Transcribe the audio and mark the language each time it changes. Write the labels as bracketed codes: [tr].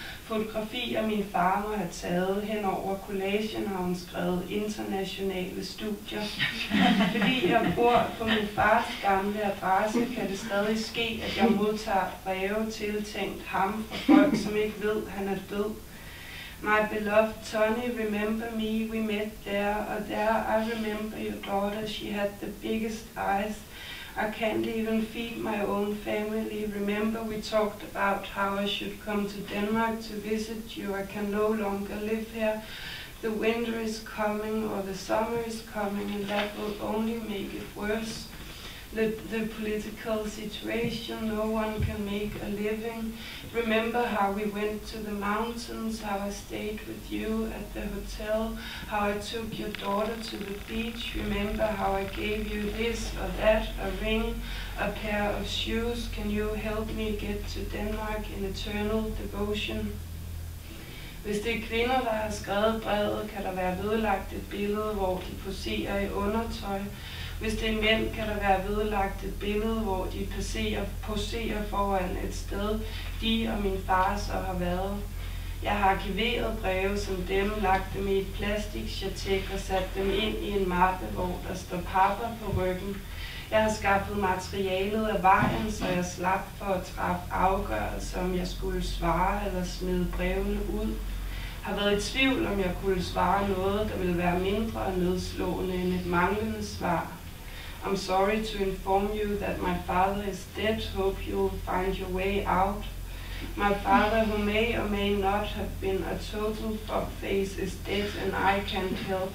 [da] Fotografier min far må have taget. Hen over collagen har hun skrevet internationale studier. Fordi jeg bor på min fars gamle adresse, kan det stadig ske, at jeg modtager breve tiltænkt ham fra folk, som ikke ved, at han er død. [en] My beloved Tony, remember me, we met there, or there I remember your daughter, she had the biggest eyes. I can't even feed my own family. Remember we talked about how I should come to Denmark to visit you. I can no longer live here. The winter is coming or the summer is coming and that will only make it worse. The political situation, no one can make a living. Remember how we went to the mountains, how I stayed with you at the hotel, how I took your daughter to the beach. Remember how I gave you this or that, a ring, a pair of shoes. Can you help me get to Denmark in eternal devotion? [da] Hvis det er kvinder, der har skrevet brevet, kan der være vedlagt et billede, hvor de poserer i undertøj. Hvis det er mænd, kan der være vedlagt et billede, hvor de poserer foran et sted, de og min far så har været. Jeg har arkiveret breve som dem, lagt dem i et plastikchatek og sat dem ind i en mappe, hvor der står papper på ryggen. Jeg har skaffet materialet af vejen, så jeg slap for at træffe afgørelser, om jeg skulle svare eller smide brevene ud. Jeg har været i tvivl, om jeg kunne svare noget, der ville være mindre nedslående end et manglende svar. [en] I'm sorry to inform you that my father is dead. Hope you'll find your way out. My father, who may or may not have been a total fuckface, is dead and I can't help.